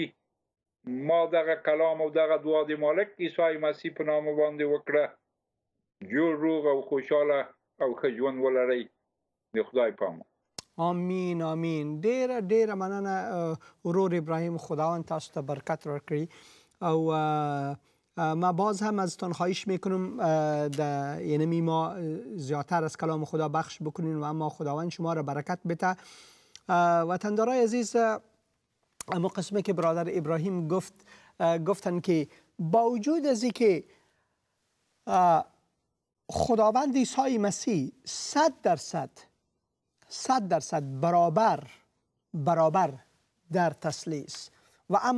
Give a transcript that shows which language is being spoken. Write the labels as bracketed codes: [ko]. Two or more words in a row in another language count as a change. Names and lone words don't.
[ps] ما دغه کلام او دغه دعا د مالک عیسی مسیح په نامه باندې وکړه. جوړ، روغ او خوشحاله او ښه ژوند ولرئ. د خدای په امان. آمین آمین. ډیره ډیره مننه ورور ابراهیم، خداوند تاسو ته برکت ورکړي. [fa] او ما باز هم ازتان خواهش میکنم یعنی ما زیادتر از کلام خدا بخش بکنین و اما خداوند شما را برکت بده. وطندارای عزیز، اما قسمه که برادر ابراهیم گفتن که با وجود از اینکه خداوند عیسی مسیح 100% برابر در تثلیث و اما